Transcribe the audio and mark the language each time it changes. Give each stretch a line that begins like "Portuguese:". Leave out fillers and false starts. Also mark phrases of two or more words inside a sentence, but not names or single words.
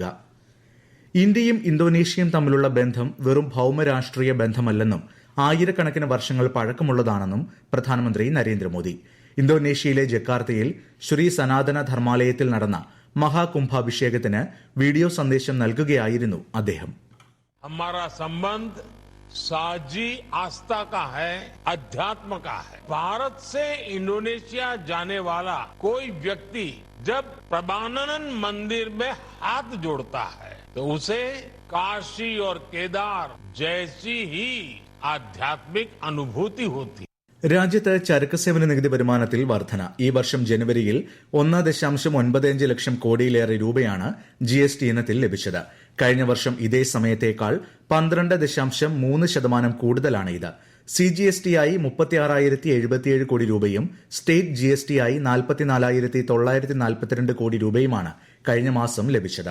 Malayalam: ഇന്ത്യയും ഇന്തോനേഷ്യയും തമ്മിലുള്ള ബന്ധം വെറും ഭൌമരാഷ്ട്രീയ ബന്ധമല്ലെന്നും ആയിരക്കണക്കിന് വർഷങ്ങൾ പഴക്കമുള്ളതാണെന്നും പ്രധാനമന്ത്രി നരേന്ദ്രമോദി. ഇന്തോനേഷ്യയിലെ ജക്കാർത്തയിൽ ശ്രീ സനാതന ധർമാലയത്തിൽ നടന്ന മഹാകുംഭാഭിഷേകത്തിന് വീഡിയോ സന്ദേശം നൽകുകയായിരുന്നു അദ്ദേഹം.
Hindi: हमारा संबंध साझी आस्था का है, अध्यात्म का है. भारत से इंडोनेशिया जाने वाला कोई व्यक्ति जब प्रभानन मंदिर में हाथ जोड़ता है तो उसे काशी और केदार जैसी ही आध्यात्मिक अनुभूति होती है.
Malayalam: രാജ്യത്ത് ചരക്ക് സേവന നികുതി വരുമാനത്തിൽ വർധന. ഈ വർഷം ജനുവരിയിൽ 1.95 ലക്ഷം കോടിയിലേറെ രൂപയാണ് GST ഇനത്തിൽ ലഭിച്ചത്. കഴിഞ്ഞ വർഷം ഇതേ സമയത്തേക്കാൾ 12.3% കൂടുതലാണ് ഇത്. CGST ആയി 36,077 കോടി രൂപയും സ്റ്റേറ്റ് GST ആയി 44,942 കോടി രൂപയുമാണ് കഴിഞ്ഞ മാസം ലഭിച്ചത്.